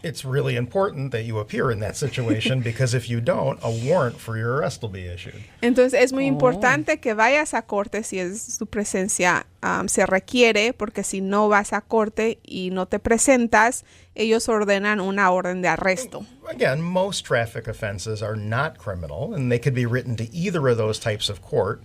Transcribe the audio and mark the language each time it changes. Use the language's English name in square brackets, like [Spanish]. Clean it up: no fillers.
[English] It's really important that you appear in that situation because if you don't, a warrant for your arrest will be issued. [Spanish] Entonces es muy importante que vayas a corte si es tu presencia se requiere, porque si no vas a corte y no te presentas, ellos ordenan una orden de arresto. [English] Again, most traffic offenses are not criminal and they could be written to either of those types of court.